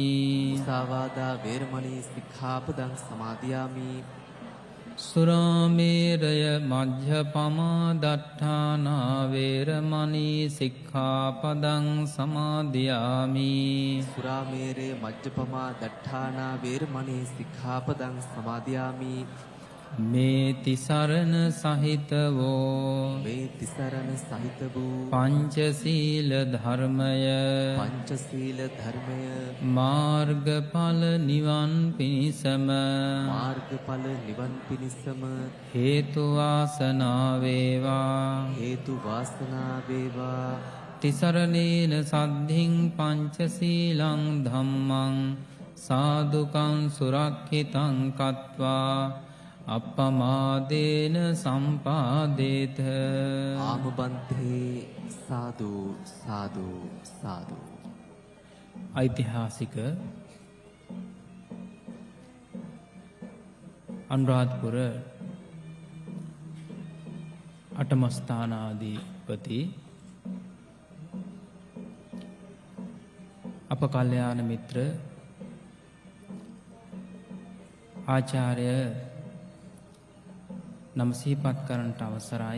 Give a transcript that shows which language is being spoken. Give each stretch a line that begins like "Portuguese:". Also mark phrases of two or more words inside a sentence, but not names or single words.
Pali: මුසාවාදා වේරමණී සික්ඛාපදං සමාදියාමි. සුරාමේරය මජ්ජපමා දට්ඨානා වේරමණී සික්ඛාපදං සමාදියාමි. සුරාමේරේ මජ්ජපමා දට්ඨානා වේරමණී සික්ඛාපදං සමාදියාමි.
Sinhala: මේ තිසරණ සහිතවෝ මේ තිසරණ සහිත වූ පංචශීල ධර්මය පංචශීල ධර්මය මාර්ගඵල නිවන් පිණිසම මාර්ගඵල නිවන් පිණිසම හේතු වාසනා වේවා. හේතු වාසනා වේවා.
Pali: තිසරණේන සද්ධින් පංචශීලං ධම්මං සාදුකං සුරක්ඛිතං කତ୍වා අප්පමාදේන සම්පාදේත. ආමබන්තේ සාදු සාදු සාදු.
Sinhala: ඓතිහාසික අනුරාධපුර අටමස්ථානාධිපති අප කල්යාණ මිත්‍ර ආචාර්ය නම සිහිපත් කරන්නට අවසරයි.